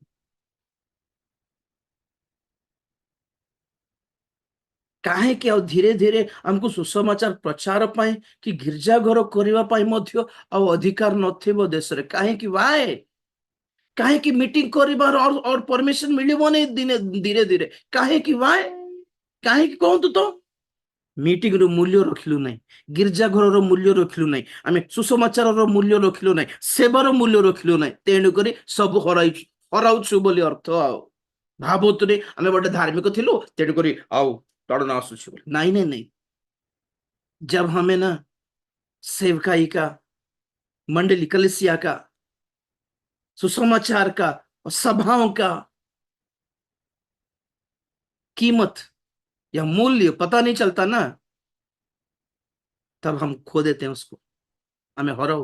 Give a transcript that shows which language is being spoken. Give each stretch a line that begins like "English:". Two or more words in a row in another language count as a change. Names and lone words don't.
Odia: କାହିଁକି ଆଉ ଧୀରେ ଧୀରେ ଆମକୁ ସୁସମାଚାର ପ୍ରଚାର ପାଇଁ କି ଗିର୍ଜା ଘର କରିବା ପାଇଁ ମଧ୍ୟ ଆଉ ଅଧିକାର ନଥିବ ଦେଶରେ? କାହିଁକି? ୱାଏ? କାହିଁକି ମିଟିଂ କରିବାର और परमिशन ମିଳିବନି ଦିନେ ଧୀରେ ଧୀରେ? କାହିଁକି? ୱାଏ? କାହିଁକି କୁହନ୍ତୁ ତ? ମିଟିଂ ର ମୂଲ୍ୟ ରଖିଲୁ ନାହିଁ, ଗିର୍ଜା ଘରର ମୂଲ୍ୟ ରଖିଲୁ ନାହିଁ, ଆମେ ସୁସମାଚାରର ମୂଲ୍ୟ ରଖିଲୁ ନାହିଁ, ସେବାର ମୂଲ୍ୟ ରଖିଲୁ ନାହିଁ, ତେଣୁକରି ସବୁ ହରାଉଛୁ ବୋଲି ଅର୍ଥ। ଆଉ ଭାବୁଥିଲି ଆମେ ଗୋଟେ ଧାର୍ମିକ ଥିଲୁ, ତେଣୁକରି ଆଉ ତାଡ଼ନା ଆସୁଛି ବୋଲି।
Hindi: नहीं नहीं नहीं, जब हमें ना सेवकाई का, मंडली कलिसिया का, सुसमाचार का और सभाओं का कीमत या मूल्य पता नहीं चलता ना, तब हम खो देते हैं उसको, हमें हराओ।